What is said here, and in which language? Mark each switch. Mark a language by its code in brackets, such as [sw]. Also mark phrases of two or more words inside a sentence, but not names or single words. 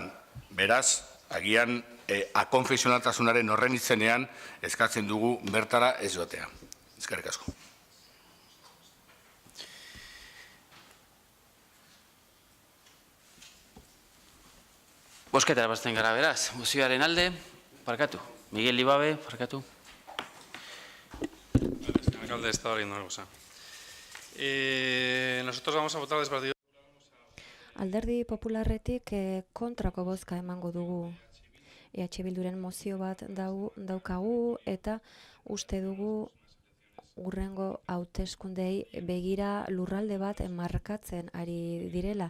[eu] Beraz, agian akonfesionaltasunaren horren izenean eskatzen dugu bertara ez joatea. Eskerrik asko. Bosketara basten gara beraz. Mozioaren alde, parkatu. Miguel Libabe, parkatu. [es] Alcalde, estaba viendo una cosa. Nosotros vamos a votar desde el partido. [eu] Alderdi Popularretik kontrako bozka emango dugu. EH Bilduren mozio bat daukagu eta uste dugu urrengo hauteskundei begira lurralde bat markatzen ari direla.